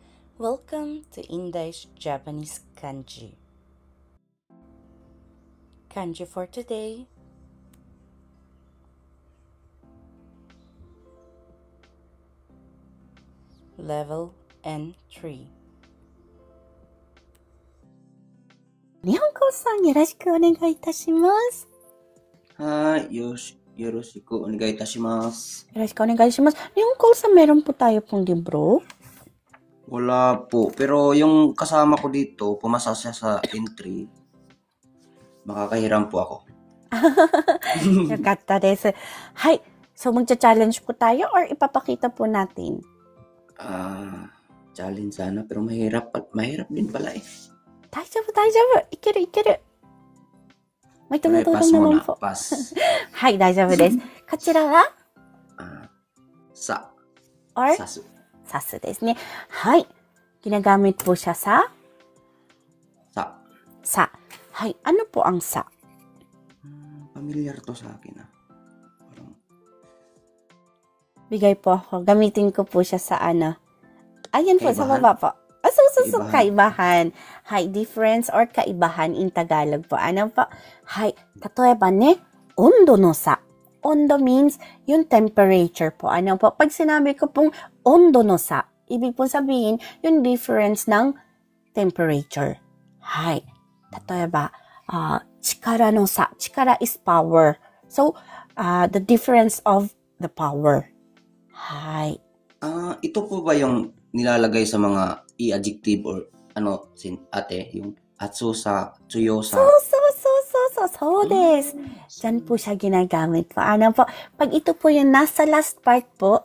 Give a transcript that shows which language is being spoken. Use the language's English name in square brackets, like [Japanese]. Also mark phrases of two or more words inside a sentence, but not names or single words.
[English] Welcome to Indai's Japanese Kanji. Kanji for today. Level N3. [Japanese] 日本語さんよろしくお願いいたします。 Hi, yoろしくお願いいたします。よろしくお願いします。日本語さん, [Filipino] meron po tayo pong libro? Wala po. Pero yung kasama ko dito, pumasa siya sa entry. Makakahiram po ako. [Japanese] よかったです。 [Filipino] はい。So, magcha-challenge po tayo or ipapakita po natin? Challenge sana. Pero mahirap din pala eh. [Japanese] 大丈夫。いける。 [Filipino] may tumutulong naman po. Pass. [Japanese] はい、大丈夫です。こちらは sa. or Sasu. さすですね。はい。 ginagamit po siya sa sa. [Filipino] はい。ano po ang sa? Familiar to sa akin Parang... Bigay po ako. Gamitin ko po siya sa ano. Ayan po, sa baba po. So, kaibahan. [English] Hai, difference or kaibahan in Tagalog po. [Filipino] Ano po? [Japanese] はい、例えばね、温度の差。温度 means yung temperature po. [Filipino] Ano po? Pag sinabi ko pong [Japanese] 温度の差, [Filipino] ibig po sabihin yung difference ng temperature. [Japanese] はい、例えば、力の差. [English] Chikara is power. So, the difference of the power. Hai. [Filipino] Ito po ba yung nilalagay sa mga i-adjective or ate, yung atsusa, tsuyosa? [Japanese] そうです. [Filipino] Diyan po siya ginagamit po. Ano po? Pag ito po yung nasa last part po,